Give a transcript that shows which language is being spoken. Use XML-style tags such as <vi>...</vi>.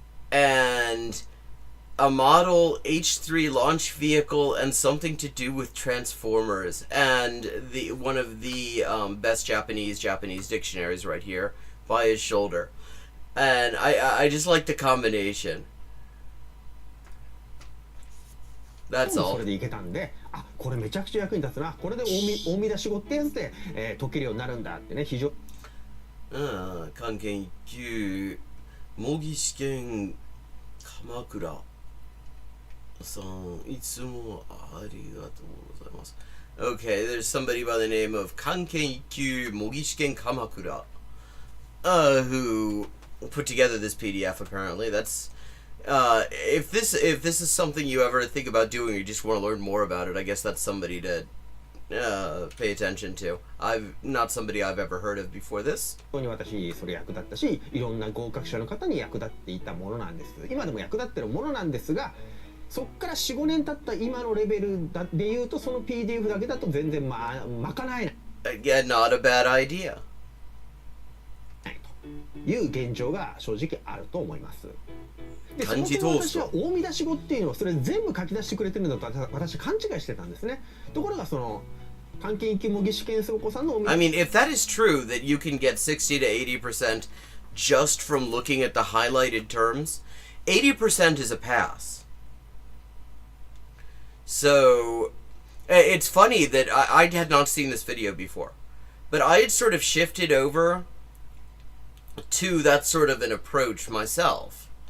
<en>And a model H3 launch vehicle and something to do with Transformers, and the one of the best Japanese dictionaries right here by his shoulder. And I just like the combination. That's all.</en> <ja>それでいけたんで、あ、これめちゃくちゃ役に立つな。これで大見出し語ってやつで、解けるようになるんだってね、非常。漢検1級模擬試験鎌倉さん、いつもありがとうございます。</ja> <en>Okay, there's somebody by the name of 漢検1級模擬試験鎌倉, who put together this PDF. Apparently, that's if this is something you ever think about doing, or you just want to learn more about it, I guess that's somebody to pay attention to. Not somebody I've ever heard of before this.</en> <ja>本当に私それ役立ったし、いろんな合格者の方に役立っていたものなんです。今でも役立ってるものなんですが、そっから 4,5 年経った今のレベルで言うと、その PDF だけだと全然賄えない。</ja> <en>Yeah, not a bad idea.</en> <ja>という現状が正直あると思います。で、そも漢字そも通すと私は大見出し語っていうのはそれ全部書き出してくれてるんだと私勘違いしてたんですね。ところがその漢検1級模擬試験倉庫さんの</ja> <en>I mean, if that is true, that you can get 60 to 80% just from looking at the highlighted terms, 80% is a pass. So, it's funny that I had not seen this video before, but I had sort of shifted over to that sort of an approach myself.</en>